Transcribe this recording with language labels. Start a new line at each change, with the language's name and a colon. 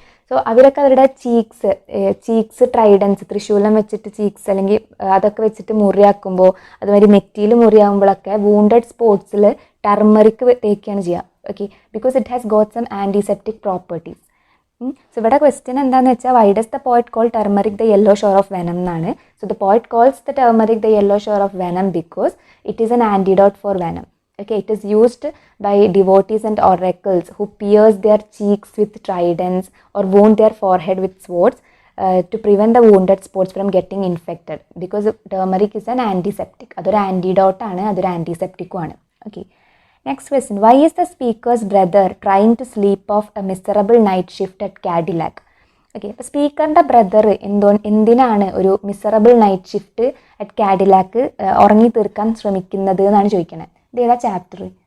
Malayalam: So അവരൊക്കെ അവരുടെ cheeks ട്രൈഡൻസ്, ത്രിശൂലം വെച്ചിട്ട് ചീക്സ് അല്ലെങ്കിൽ അതൊക്കെ വെച്ചിട്ട് മുറിയാക്കുമ്പോൾ, അതുമാതിരി നെറ്റിയിൽ മുറിയാകുമ്പോഴൊക്കെ വൂണ്ടഡ് സ്പോട്സിൽ ടർമറിക് തേക്കുകയാണ് ചെയ്യുക.
English: Okay, because it has got some antiseptic properties. So
Malayalam: ഇവിടെ ക്വസ്റ്റ്യൻ എന്താണെന്ന് വെച്ചാൽ
English: Why does the poet call turmeric the yellow shore of venom എന്നാണ്. So the poet calls the turmeric the yellow shore of venom because it is an antidote for venom. Okay, it is used by devotees and oracles who pierce their cheeks with tridents or wound their forehead with swords to prevent the wounded spots from getting infected because turmeric is an antiseptic.
Malayalam: അതൊരു antidote ആണ്, അതൊരു ആൻറ്റിസെപ്റ്റിക്കും ആണ്. Okay, next question.
English: Why is the speaker's brother trying to sleep off a miserable night shift at Cadillac?
Malayalam: Okay, അപ്പോൾ സ്പീക്കറിൻ്റെ brother എന്തിനാണ് ഒരു
English: miserable night shift at Cadillac
Malayalam: ഉറങ്ങി തീർക്കാൻ ശ്രമിക്കുന്നത് എന്നാണ് ചോദിക്കുന്നത്. ഇത് ഏതാ ചാപ്റ്റർ?